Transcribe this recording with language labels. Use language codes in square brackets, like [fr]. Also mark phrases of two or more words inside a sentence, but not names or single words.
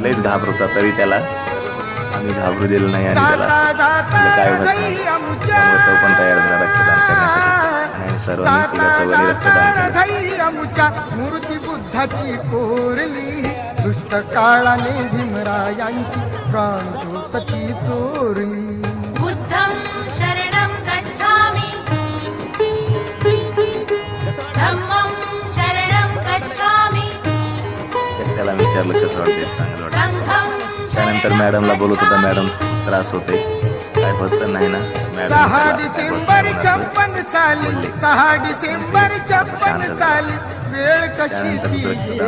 [mr] लयच घाबरत होता तरी त्याला आम्ही घाबरू दिलं नाही आणि त्याला आपलं काय होत नाही त्यामुळे तो पण तयार झाला रक्तदान करण्यासाठी आणि सर्वांनी तिघाचं वरी रक्तदान केलं. मूर्ती बुद्धाची कोरली. दुष्ट काळाने भीमरायांची प्राणज्योत ती चोरली. [pi] बुद्धं शरणं गच्छामि धम्मं शरणं गच्छामि [mr] त्याला विचारलं कसं वाटते चांगलं वाटतं. [pi] संघं [mr] त्यानंतर मॅडमला बोलत होता. मॅडम त्रास होते काय होत नाही ना 6 डिसेंबर 56 साली 6 डिसेंबर 56 साली वेळ कशी त्यानंतर ती रक्तदान